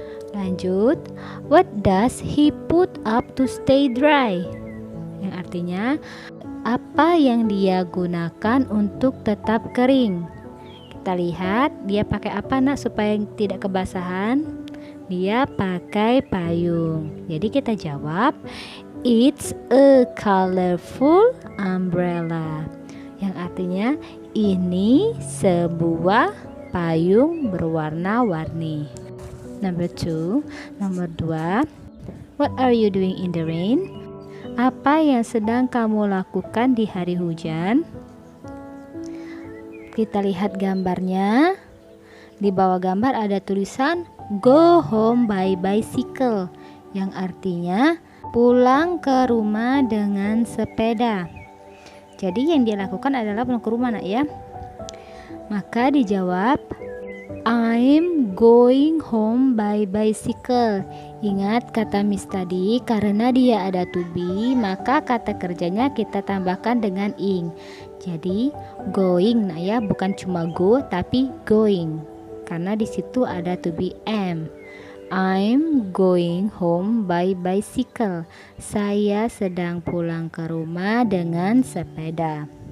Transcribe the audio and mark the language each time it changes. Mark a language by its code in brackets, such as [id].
[en] Lanjut, what does he put up to stay dry? [id] Yang artinya apa yang dia gunakan untuk tetap kering. Kita lihat dia pakai apa nak supaya tidak kebasahan? Dia pakai payung. Jadi kita jawab [en] it's a colorful umbrella. [id] Yang artinya ini sebuah payung berwarna-warni. Nomor 2. [en] What are you doing in the rain? [id] Apa yang sedang kamu lakukan di hari hujan? Kita lihat gambarnya. Di bawah gambar ada tulisan [en] go home by bicycle [id] yang artinya pulang ke rumah dengan sepeda. Jadi yang dia lakukan adalah pulang ke rumah nak ya. Maka dijawab [en] I'm going home by bicycle. [id] Ingat kata Miss tadi, karena dia ada to be, maka kata kerjanya kita tambahkan dengan ing. Jadi going nah ya, bukan cuma go tapi going. Karena di situ ada to be am. [en] I'm going home by bicycle. [id] Saya sedang pulang ke rumah dengan sepeda.